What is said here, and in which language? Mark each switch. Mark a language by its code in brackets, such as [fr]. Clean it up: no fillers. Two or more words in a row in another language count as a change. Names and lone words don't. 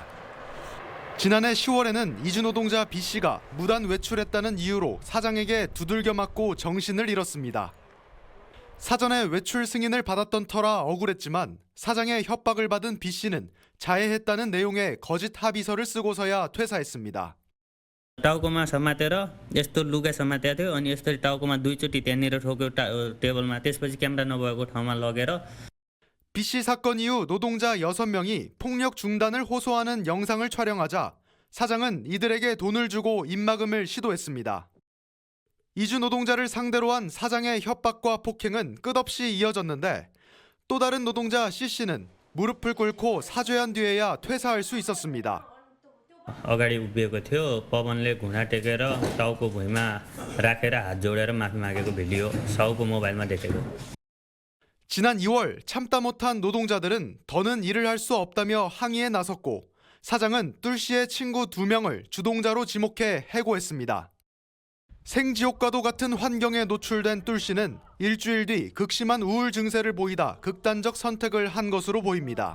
[ko] 지난해 10월에는 이주 노동자 B씨가 무단 외출했다는 이유로 사장에게 두들겨 맞고 정신을 잃었습니다. 사전에 외출 승인을 받았던 터라 억울했지만 사장의 협박을 받은 B씨는 자해했다는 내용의 거짓 합의서를 쓰고서야 퇴사했습니다. [ne] टाउकोमा समातेर यस्तो लुगा समातेको थियो अनि यस्तो टाउकोमा दुईचोटि त्यहाँनिर ठोक्यो टेबलमा त्यसपछि क्यामेरा नभएको ठाउँमा लगेर [ko] B씨 사건 이후 노동자 6명이 폭력 중단을 호소하는 영상을 촬영하자 사장은 이들에게 돈을 주고 입막음을 시도했습니다. 이주 노동자를 상대로 한 사장의 협박과 폭행은 끝없이 이어졌는데 또 다른 노동자 C씨는 무릎을 꿇고 사죄한 뒤에야 퇴사할 수 있었습니다. [ne] अगाडि उभिएको थियो पवनले घुँडा टेकेर टाउको भुइँमा राखेर हात जोडेर माफी मागेको भिडियो साउको मोबाइलमा देखेको. [ko] 지난 2월 참다 못한 노동자들은 더는 일을 할 수 없다며 항의에 나섰고 사장은 뚫 씨의 친구 2명을 주동자로 지목해 해고했습니다. 생지옥과도 같은 환경에 노출된 뚫 씨는 일주일 뒤 극심한 우울 증세를 보이다 극단적 선택을 한 것으로 보입니다.